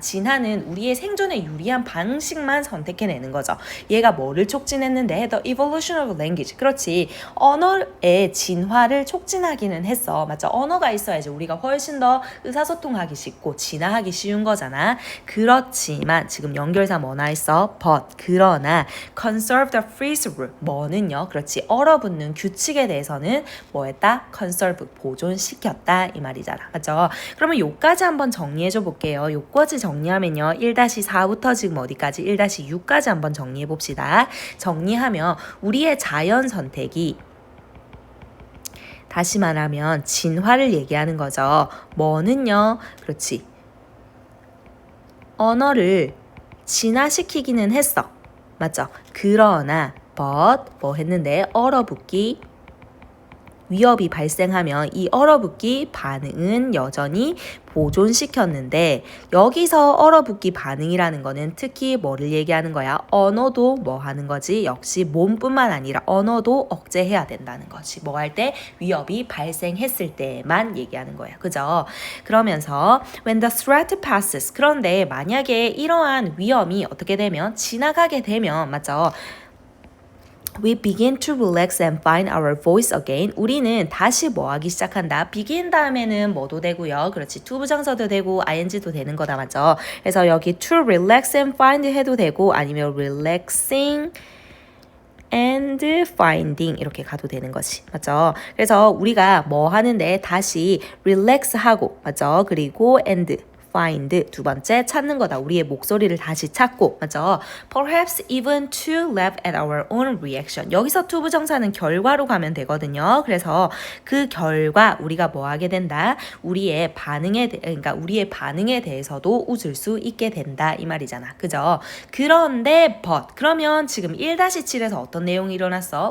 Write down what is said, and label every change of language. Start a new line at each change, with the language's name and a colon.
Korean: 진화는 우리의 생존에 유리한 방식만 선택해내는 거죠. 얘가 뭐를 촉진했는데?
English: The evolution of language.
Korean: 그렇지. 언어의 진화를 촉진하기는 했어. 맞죠? 언어가 있어야지 우리가 훨씬 더 의사소통하기 쉽고 진화하기 쉬운 거잖아. 그렇지만 지금 연결사 뭐 나와 있어?
English: But.
Korean: 그러나
English: conserve the freeze rule.
Korean: 뭐는요? 그렇지. 얼어붙는 규칙에 대해서는 뭐 했다?
English: conserve.
Korean: 보존시켰다 이 말이잖아. 맞죠? 그러면 요까지 한번 정리해줘 볼게요. 요까지 정리하면요. 1-4부터 지금 어디까지? 1-6까지 한번 정리해 봅시다. 정리하면 우리의 자연 선택이 다시 말하면 진화를 얘기하는 거죠. 뭐는요? 그렇지. 언어를 진화시키기는 했어. 맞죠? 그러나 but 뭐 했는데 얼어붙기 위협이 발생하면 이 얼어붙기 반응은 여전히 보존시켰는데 여기서 얼어붙기 반응이라는 거는 특히 뭐를 얘기하는 거야? 언어도 뭐 하는 거지? 역시 몸뿐만 아니라 언어도 억제해야 된다는 거지. 뭐 할 때? 위협이 발생했을 때만 얘기하는 거야. 그죠? 그러면서
English: when the threat passes
Korean: 그런데 만약에 이러한 위험이 어떻게 되면 지나가게 되면 맞죠?
English: We begin to relax and find our voice again.
Korean: 우리는 다시 뭐 하기 시작한다. begin 다음에는 뭐도 되고요. 그렇지. to 부정사도 되고 ing도 되는 거다. 맞죠? 그래서 여기
English: to relax and find
Korean: 해도 되고 아니면
English: relaxing and finding
Korean: 이렇게 가도 되는 거지. 맞죠? 그래서 우리가 뭐 하는데 다시 relax 하고 맞죠? 그리고 and find 두 번째 찾는 거다. 우리의 목소리를 다시 찾고 맞죠?
English: Perhaps even to laugh at our own reaction.
Korean: 여기서 to 부정사는 결과로 가면 되거든요. 그래서 그 결과 우리가 뭐 하게 된다? 우리의 반응에 대해서도 웃을 수 있게 된다 이 말이잖아. 그죠? 그런데 but 그러면 지금 1-7에서 어떤 내용이 일어났어?